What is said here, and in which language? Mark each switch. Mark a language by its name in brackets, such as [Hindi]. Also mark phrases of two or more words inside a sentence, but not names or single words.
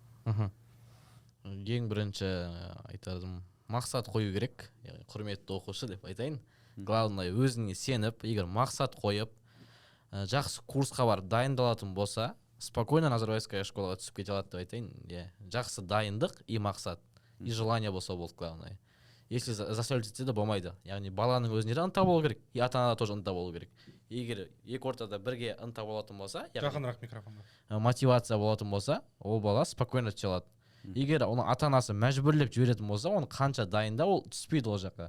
[Kazakh] Ең бірінші айтарым, мақсат қою керек, құрметті оқушы деп айтайын. Главное, өзіңе сеніп, егер мақсат қойып, жақсы курсқа барып дайындалатын болса, спокойно Назарбаевская школаға түсіп кете алады деп айтайын. Жақсы дайындық и мақсат, и желание болса болды, главное. [Russian] Если заставить [Kazakh] етсе де болмайды. Яғни баланың өзіне де ынта болу керек, и ата-ана тоже ынта болу керек. Егер екі ортада бірге ынта болатын болса, жақынырақ микрофонға, мотивация болатын болса, ол бала спокойно түсе алады. Егер оның ата-анасы мәжбүрлеп жіберетін болса, оны қанша дайында ол түспейді ол жаққа.